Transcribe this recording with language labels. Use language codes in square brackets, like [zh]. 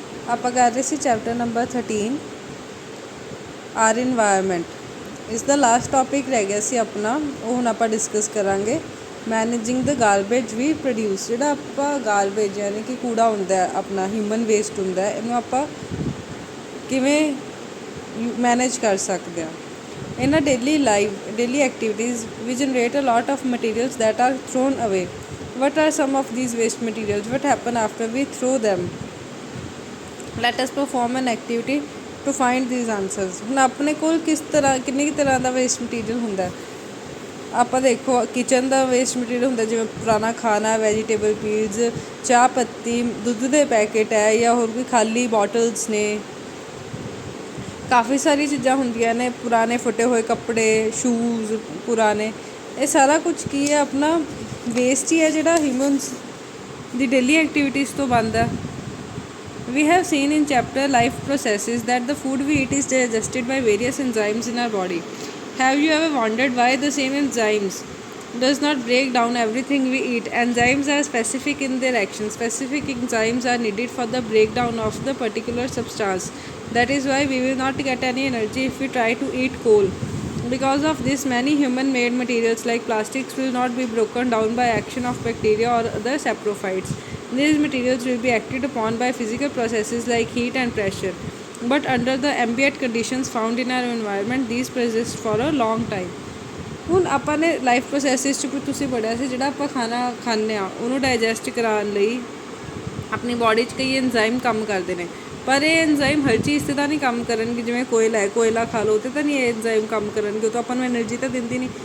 [pa] ਆਪਾਂ ਕਰ ਰਹੇ ਸੀ ਚੈਪਟਰ ਨੰਬਰ 13 ਆਰ ਇਨਵਾਇਰਮੈਂਟ। ਇਸ ਦਾ ਲਾਸਟ ਟੌਪਿਕ ਰਹਿ ਗਿਆ ਸੀ ਆਪਣਾ, ਉਹ ਹੁਣ ਆਪਾਂ ਡਿਸਕਸ ਕਰਾਂਗੇ [en] Managing the garbage we produce. [pa] ਜਿਹੜਾ ਆਪਾਂ ਗਾਰਬੇਜ ਯਾਨੀ ਕਿ ਕੂੜਾ ਹੁੰਦਾ ਆਪਣਾ ਹਿਊਮਨ ਵੇਸਟ ਹੁੰਦਾ, ਇਹਨੂੰ ਆਪਾਂ ਕਿਵੇਂ ਮੈਨੇਜ ਕਰ ਸਕਦੇ ਹਾਂ। [en] In a daily activities, we generate a lot of materials that are thrown away. What are some of these waste materials? What happen after we throw them? Let us perform an activity to find these answers. [pa] ਹੁਣ ਆਪਣੇ ਕੋਲ ਕਿੰਨੀ ਤਰ੍ਹਾਂ ਦਾ waste material ਹੁੰਦਾ। ਆਪਾਂ ਦੇਖੋ kitchen ਦਾ waste material ਹੁੰਦਾ, ਜਿਵੇਂ ਪੁਰਾਣਾ ਖਾਣਾ, ਵੈਜੀਟੇਬਲ ਪੀਲਸ, ਚਾਹ ਪੱਤੀ, ਦੁੱਧ ਦੇ ਪੈਕੇਟ ਹੈ ਜਾਂ ਹੋਰ ਕੋਈ ਖਾਲੀ ਬੋਟਲਸ ਨੇ। ਕਾफ़ी ਸਾਰੀ ਚੀਜ਼ਾਂ ਹੁੰਦੀਆਂ ਨੇ, ਪੁਰਾਣੇ ਫਟੇ ਹੋਏ ਕੱਪੜੇ, ਸ਼ੂਜ਼ ਪੁਰਾਣੇ। ਇਹ ਸਾਰਾ ਕੁਝ ਕੀ ਹੈ, ਆਪਣਾ ਵੇਸਟ ਹੀ ਹੈ ਜਿਹੜਾ ਹਿਊਮਨਸ ਦੀ ਡੇਲੀ ਐਕਟੀਵਿਟੀਜ਼ ਤੋਂ ਬਣਦਾ। [en] We have seen in chapter life processes that the food we eat is digested by various enzymes in our body. Have you ever wondered why the same enzymes does not break down everything we eat? Enzymes are specific in their action. Specific enzymes are needed for the breakdown of the particular substance. That is why we will not get any energy if we try to eat coal. Because of this, many human-made materials like plastics will not be broken down by action of bacteria or other saprophytes. These materials will be acted upon by physical processes like heat and pressure. But under the ambient conditions found in our environment, these persist for a long time. [pa] ਹੁਣ ਆਪਾਂ ਨੇ life processes 'ਚ ਤੁਸੀਂ ਪੜ੍ਹਿਆ ਸੀ, ਜਿਹੜਾ ਆਪਾਂ ਖਾਣਾ ਖਾਂਦੇ ਹਾਂ ਉਹਨੂੰ ਡਾਈਜੈਸਟ ਕਰਾਉਣ ਲਈ ਆਪਣੀ ਬੋਡੀ 'ਚ ਕਈ ਐਨਜ਼ਾਈਮ ਕੰਮ ਕਰਦੇ ਨੇ, ਪਰ ਇਹ ਐਨਜ਼ਾਈਮ ਹਰ ਚੀਜ਼ 'ਤੇ ਤਾਂ ਨਹੀਂ ਕੰਮ ਕਰਨਗੇ। ਜਿਵੇਂ ਕੋਇਲਾ ਖਾ ਲਓ, ਉਹ 'ਤੇ ਤਾਂ ਨਹੀਂ ਇਹ ਐਨਜ਼ਾਈਮ ਕੰਮ ਕਰਨਗੇ, ਉਹ ਤਾਂ ਆਪਾਂ ਨੂੰ ਐਨਰਜੀ ਤਾਂ ਦਿੰਦੀ ਨਹੀਂ।